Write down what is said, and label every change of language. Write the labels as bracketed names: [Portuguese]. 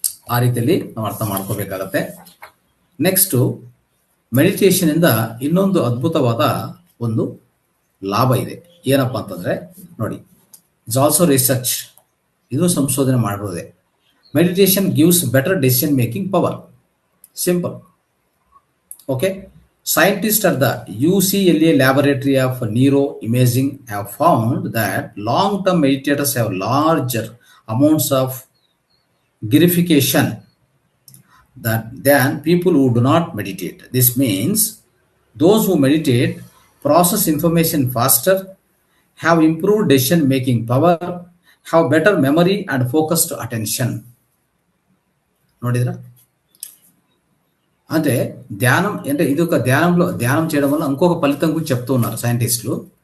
[Kannada] ಆ ರೀತಿಯಲ್ಲಿ ನಾವು ಅರ್ಥ ಮಾಡ್ಕೋಬೇಕಾಗತ್ತೆ. ನೆಕ್ಸ್ಟ್, ಮೆಡಿಟೇಷನ್ ಇಂದ ಇನ್ನೊಂದು ಅದ್ಭುತವಾದ ಒಂದು ಲಾಭ ಇದೆ. ಏನಪ್ಪಾ ಅಂತಂದ್ರೆ ನೋಡಿ, [English] it's also research, [Kannada] ಇದು ಸಂಶೋಧನೆ ಮಾಡಿರೋದೆ. [English] Meditation gives better decision making power. Simple. Okay, scientists at the UCLA laboratory of neuroimaging have found that long-term meditators have larger amounts of gamification than people who do not meditate. This means those who meditate process information faster, have improved decision making power, have better memory and focused attention. [Kannada] ನೋಡಿದ್ರ [Telugu] అంటే ధ్యానం అంటే ఇది ఒక ధ్యానం చేయడం వల్ల ఇంకొక ఫలితం గురించి చెప్తూ ఉన్నారు సైంటిస్టులు.